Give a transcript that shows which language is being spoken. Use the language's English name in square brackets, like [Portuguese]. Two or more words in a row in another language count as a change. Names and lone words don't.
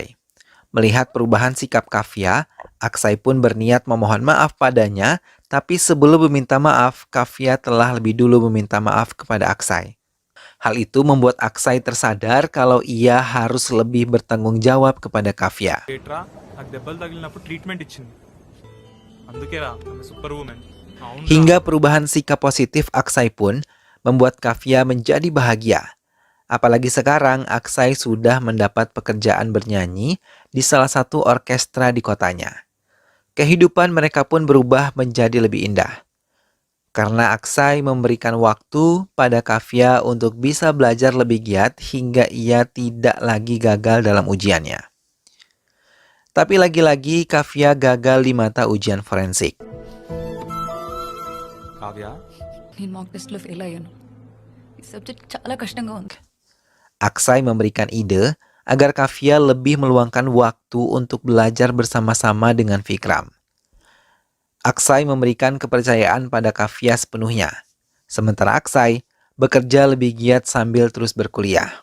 [Indonesian] Melihat perubahan sikap Kavya, Aksai pun berniat memohon maaf padanya, tapi sebelum meminta maaf, Kavya telah lebih dulu meminta maaf kepada Aksai. Hal itu membuat Aksai tersadar kalau ia harus lebih bertanggung jawab kepada Kavya. [Telugu] ఏట్రా నాకు దెబ్బలు తగిలినప్పుడు ట్రీట్మెంట్ ఇచ్చింది అందుకేరా ఆమె [English] super woman [Indonesian] Hingga perubahan sikap positif Aksai pun membuat Kavya menjadi bahagia. Apalagi sekarang Aksai sudah mendapat pekerjaan bernyanyi di salah satu orkestra di kotanya. Kehidupan mereka pun berubah menjadi lebih indah. Karena Aksai memberikan waktu pada Kavya untuk bisa belajar lebih giat hingga ia tidak lagi gagal dalam ujiannya. Tapi lagi-lagi Kavya gagal di mata ujian forensik. [Telugu] కావ్య నేను [English] mock testలో fail [Telugu] అయ్యాను ఈ సబ్జెక్ట్ చాలా కష్టంగా ఉంది [Indonesian] Aksai memberikan ide agar Kavya lebih meluangkan waktu untuk belajar bersama-sama dengan Vikram. Aksai memberikan kepercayaan pada Kavya sepenuhnya Sementara Aksai bekerja lebih giat sambil terus berkuliah.